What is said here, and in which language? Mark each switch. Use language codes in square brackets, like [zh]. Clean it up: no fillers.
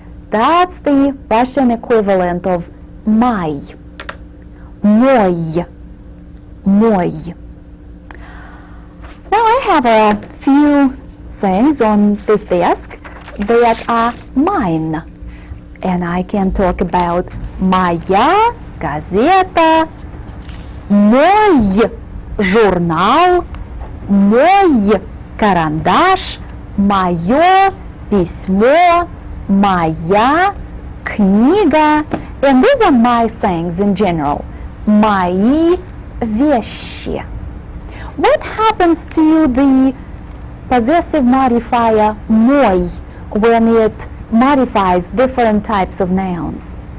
[en] That's the Russian equivalent of my. [ru] Мой. Мой. [en] Now I have a few things on this desk that are mine. And I can talk about [ru] моя газета, мой журнал, мой карандаш, мое письмо, моя книга. [en] And these are my things in general. [ru] Мои вещи. [en] What happens to the possessive modifier мой when it modifies different types of nouns?